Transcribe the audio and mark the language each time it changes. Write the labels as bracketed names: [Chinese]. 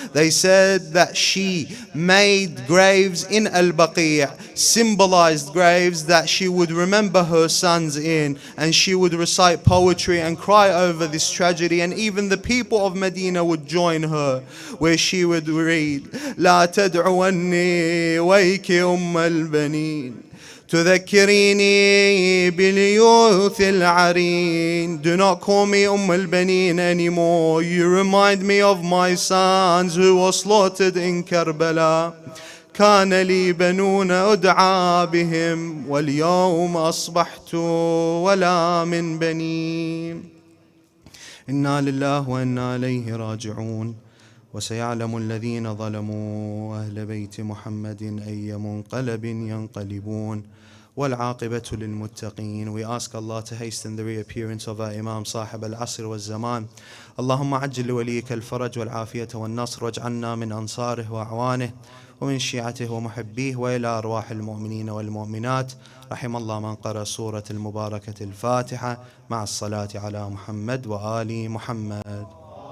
[English] They said that she made graves in Al-Baqi', symbolized graves that she would remember her sons in, and she would recite poetry and cry over this tragedy, and even the people of Medina would join her, where she would read, "La tad'uwanni wayki al-banin تذكريني باليوث العرين." Do not call me al-Banin anymore. You remind me of my sons who were slaughtered in Karbala. [Arabic] كان لي بنون أدعى بهم واليوم أصبحت ولا من بني. إنا لله وإنا إليه راجعون. وسيعلم الذين ظلموا أهل بيت محمد أي منقلب ينقلبون والعاقبة للمتقين. [English] We ask Allah to hasten the reappearance of our Imam صاحب العصر والزمان. [Arabic] اللهم عجل لوليك الفرج والعافية والنصر واجعلنا من أنصاره وأعوانه ومن شيعته ومحبيه وإلى أرواح المؤمنين والمؤمنات. رحم الله من قرأ سورة المباركة الفاتحة مع الصلاة على محمد وآل محمد.